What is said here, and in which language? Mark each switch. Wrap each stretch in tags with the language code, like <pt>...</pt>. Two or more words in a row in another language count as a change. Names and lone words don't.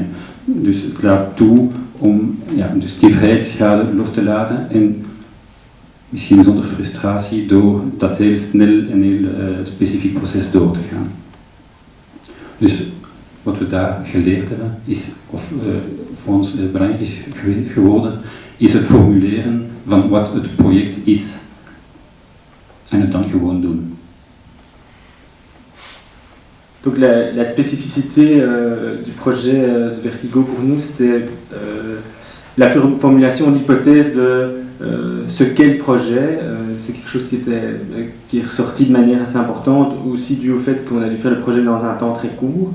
<nl>Dus het laat toe om dus die vrijheidsschade los te laten en misschien zonder frustratie door dat heel snel en heel specifiek proces door te gaan. Dus wat we daar geleerd hebben, is, of voor ons belangrijk is geworden, is het formuleren van wat het project is en het dan gewoon doen.</nl> <fr>Donc la spécificité du projet de Vertigo pour nous, c'était la formulation d'hypothèse de ce qu'est le projet. C'est quelque chose qui est ressorti de manière assez importante, aussi dû au fait qu'on a dû faire le projet dans un temps très court.</fr>